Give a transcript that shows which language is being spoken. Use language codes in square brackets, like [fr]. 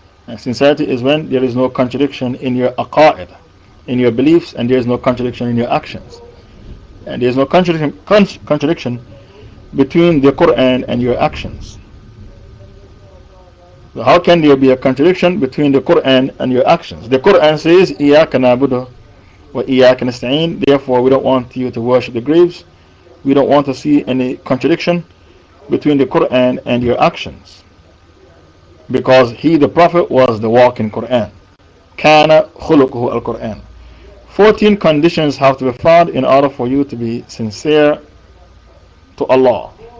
[en] And sincerity is when there is no contradiction in your aqa'id, in your beliefs, and there is no contradiction in your actions. And there is no contradiction between the Quran and your actions. So how can there be a contradiction between the Quran and your actions? The Quran says, [ar] إِيَّاكَ نَعْبُدُ وَإِيَّاكَ نَسْتَعِينُ. [en] Therefore, we don't want you to worship the graves. We don't want to see any contradiction between the Quran and your actions. Because he, the Prophet, was the walking Quran. [ar] Kana khuluquhu al-Quran. [en] 14 conditions have to be found in order for you to be sincere to Allah.